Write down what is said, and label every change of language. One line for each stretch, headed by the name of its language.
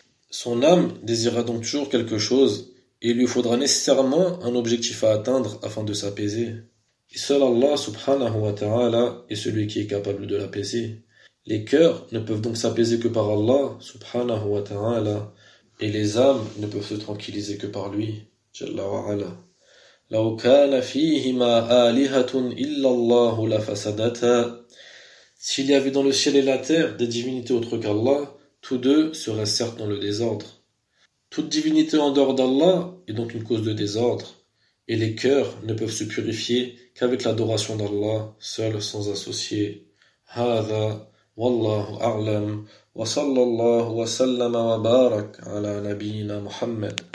French: Son âme désirera donc toujours quelque chose et il lui faudra nécessairement un objectif à atteindre afin de s'apaiser. Et seul Allah, subhanahu wa ta'ala, est celui qui est capable de l'apaiser. Les cœurs ne peuvent donc s'apaiser que par Allah, subhanahu wa ta'ala, et les âmes ne peuvent se tranquilliser que par lui, jalla wa ala.
Arabic: لو كان فيهما آلهة إلا الله لفسدتا.
French: S'il y avait dans le ciel et la terre des divinités autres qu'Allah, tous deux seraient certes dans le désordre. Toute divinité en dehors d'Allah est donc une cause de désordre, et les cœurs ne peuvent se purifier qu'avec l'adoration d'Allah, seul sans associé.
Arabic: هذا والله أعلم وصلى الله وسلم وبارك على نبينا محمد.